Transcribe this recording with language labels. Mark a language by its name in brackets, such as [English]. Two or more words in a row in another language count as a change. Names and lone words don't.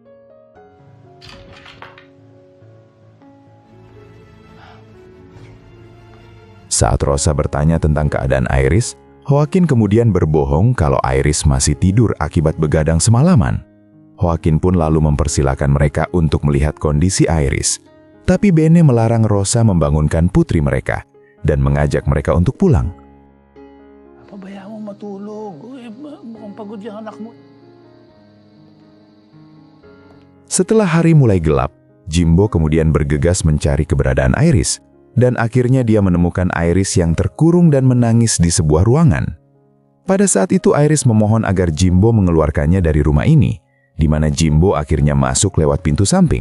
[Indonesian] Saat Rosa bertanya tentang keadaan Iris, Joaquin kemudian berbohong kalau Iris masih tidur akibat begadang semalaman. Joaquin pun lalu mempersilakan mereka untuk melihat kondisi Iris. Tapi Bene melarang Rosa membangunkan putri mereka dan mengajak mereka untuk pulang. [Filipino] Pabayaan mo matulog. Mukhang pagod yung anak mo. [Indonesian] Setelah hari mulai gelap, Jimbo kemudian bergegas mencari keberadaan Iris. Dan akhirnya dia menemukan Iris yang terkurung dan menangis di sebuah ruangan. Pada saat itu Iris memohon agar Jimbo mengeluarkannya dari rumah ini, di mana Jimbo akhirnya masuk lewat pintu samping.